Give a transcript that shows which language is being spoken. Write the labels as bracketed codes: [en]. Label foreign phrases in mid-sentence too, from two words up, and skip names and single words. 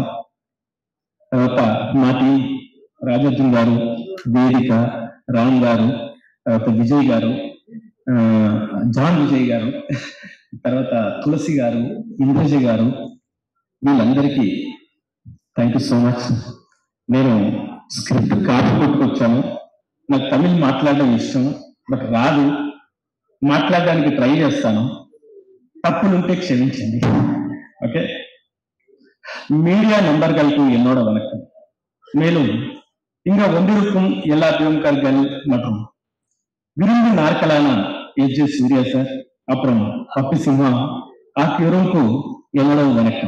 [te] తర్వాత మా టీం రాజార్జున్ గారు, వేదిక, రామ్ గారు, తర్వాత విజయ్ గారు, జాన్ విజయ్ గారు, తర్వాత తులసి గారు, ఇంద్రజ గారు, వీళ్ళందరికీ [en] thank you so much. [te] నేను స్క్రిప్ట్ కాపీ కొట్టుకొచ్చాను. నాకు తమిళ్ మాట్లాడడం ఇష్టం, బట్ రాదు. మాట్లాడడానికి ట్రై చేస్తాను, తప్పులుంటే క్షమించండి. [ta] ஓகே. மீடியா நண்பர்களுக்கு என்னோட வணக்கம். மேலும் இங்க வந்திருக்கும் எல்லா பிரமுகர்கள் மற்றும் விரும்பு நாட்களான ஏஜே சூர்யா சார், அப்புறம் பப்பி சிம்ஹா ஆகியோருக்கும் என்னோட வணக்கம்.